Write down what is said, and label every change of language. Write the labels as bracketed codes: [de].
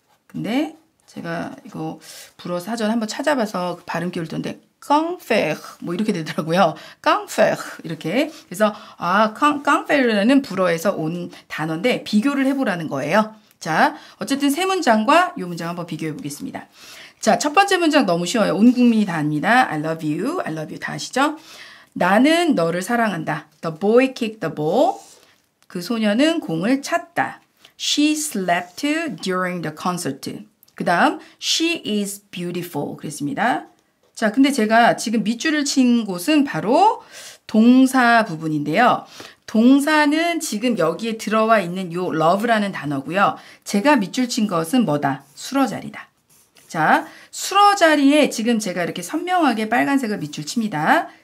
[ko] 근데 제가 이거 불어 사전 한번 찾아봐서 발음 기울 텐데 깡페르 뭐 이렇게 되더라고요. 깡페르 이렇게. 그래서 깡페르는 불어에서 온 단어인데 비교를 해보라는 거예요. 자, 어쨌든 3문장과 이 문장 한번 비교해 보겠습니다. 자, 첫 번째 문장 너무 쉬워요. 온 국민이 다 압니다. [en] I love you [ko] 다 아시죠? 나는 너를 사랑한다. [en] The boy kicked the ball. [ko] 그 소녀는 공을 찼다. [en] She slept during the concert. [ko] 그 다음 [en] she is beautiful [ko] 그랬습니다. 자, 근데 제가 지금 밑줄을 친 곳은 바로 동사 부분인데요. 동사는 지금 여기에 들어와 있는 요 love라는 단어고요. 제가 밑줄 친 것은 뭐다? 수어 자리다. 자, 수어 자리에 지금 제가 이렇게 선명하게 빨간색을 밑줄 칩니다.